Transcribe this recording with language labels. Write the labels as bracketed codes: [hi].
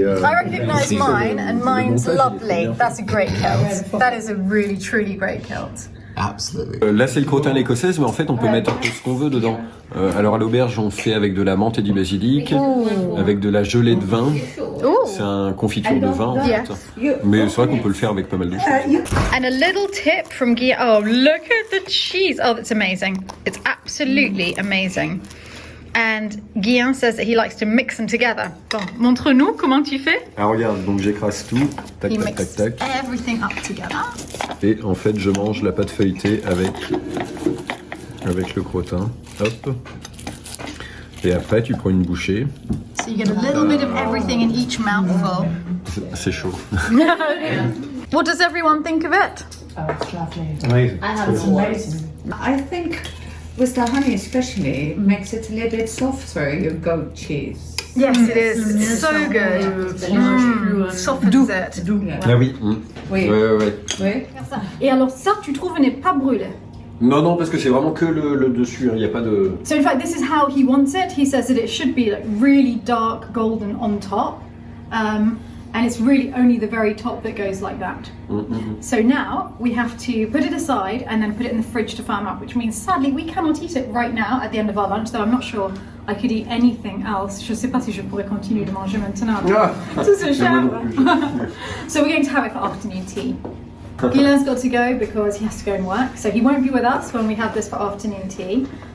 [en] I recognise mine, and mine's [fr] montage, il est [en] lovely. [fr] bien. [en] That's a great kilt. That is a really, truly great kilt. Absolutely. [fr] Là c'est le crottin à l'écossaise, mais en fait on peut mettre un peu ce qu'on veut dedans. Alors à l'auberge on fait avec de la menthe et du basilic, avec de la gelée de vin. C'est un confiture de vin en fait. Mais c'est vrai qu'on peut le faire avec pas mal de choses. [en] And a little tip from Guillem. Oh, look at the cheese. Oh, that's amazing. It's absolutely amazing. And Guillem says that he likes to mix them together. [fr] Bon, montre-nous comment tu fais. Ah regarde, donc j'écrase tout, tac [en] He tac tac mixes tac, everything up together. [fr] et en fait je mange la pâte feuilletée avec le crottin. Hop. Et après tu prends une bouchée. [en] So you get a little bit of everything in each mouthful. [fr] C'est chaud. [en] What does everyone think of it? Oh, it's lovely. Amazing. It's amazing. I think with the honey especially, it makes it a little bit softer, your goat cheese. Yes, it is. So good. Softens it. [fr] Ah oui. Oui. Ouais. Oui. Et alors ça, tu trouves, n'est pas brûlé. Non, parce que c'est vraiment que le dessus, il n'y a pas de... [en] So in fact, this is how he wants it. He says that it should be like really dark golden on top. And it's really only the very top that goes like that. So now we have to put it aside and then put it in the fridge to firm up, which means sadly we cannot eat it right now at the end of our lunch, though I'm not sure I could eat anything else. [fr] Je sais pas si je pourrais continuer de manger maintenant. Tout ce cher. [en] So we're going to have it for afternoon tea. Guillem's got to go because he has to go and work, so he won't be with us when we have this for afternoon tea.